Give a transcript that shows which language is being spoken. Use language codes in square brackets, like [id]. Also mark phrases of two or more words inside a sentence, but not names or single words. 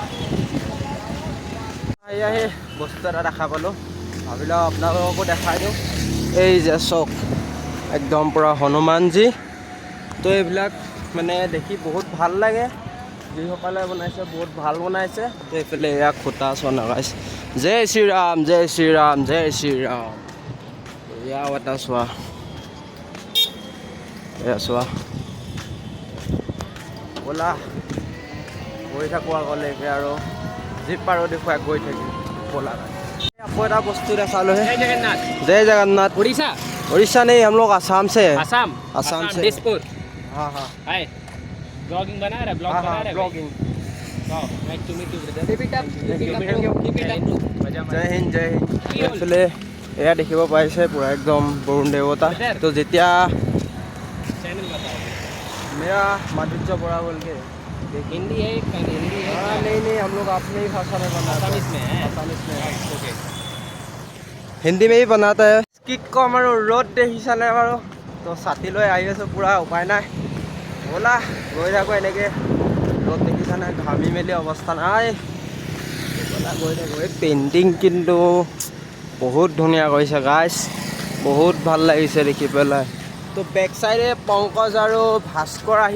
[as] আহি বস্তু এটা দেখা পালোঁ ভাবিলোঁ আপোনালোককো দেখাই দিওঁ এই যে চক একদম পূৰা হনুমানজী তো এইবিলাক মানে দেখি বহুত ভাল লাগে যিসকলে বনাইছে বহুত ভাল বনাইছে তো এইফালে এয়া খুটা চোৱা গাইছে জয় শ্ৰীৰাম জয় শ্ৰীৰাম জয় শ্ৰীৰাম এয়াও এটা চোৱা এয়া চোৱা ব'লা গৈ থাকোঁ আগলৈকে আৰু যি পাৰোঁ দেখুৱাই গৈ থাকিম ব'লা [hi] आपको एक वस्तु देखा लो है जय जगन्नाथ उड़ीसा उड़ीसा नहीं हम लोग आसाम से है आसाम से दिसपुर हाँ हाँ हाय ब्लॉगिंग बना रहा है ब्लॉग बना रहा है ब्लॉगिंग [en] wow nice to meet you brother [hi] जय हिंद जय हिंद [as] এইফালে এয়া দেখিব পাইছে পুৰা একদম বৰুণ দেৱতা তো যেতিয়া [hi] चैनल बताओ मेरा माधुर्य बड़ा बोल के हिंदी है हिंदी है हाँ नहीं हम लोग अपने ही भाषा में बनाते हैं आसामीज में है आसामीज में है ओके हिंदी में ही बनाता है [as] কি কম আৰু ৰ'দ দেখিছানে বাৰু তো ছাতি লৈ আহি আছোঁ পূৰা উপায় নাই ব'লা গৈ থাকোঁ এনেকৈ ৰ'দ দেখিছানে ঘামি মেলি অৱস্থা নাই ব'লা গৈ থাকোঁ এই পেইণ্টিং কিন্তু বহুত ধুনীয়া কৰিছে গাইছ বহুত ভাল লাগিছে দেখি পেলাই তো [en] back side [as] পংকজ আৰু ভাস্কৰ আহি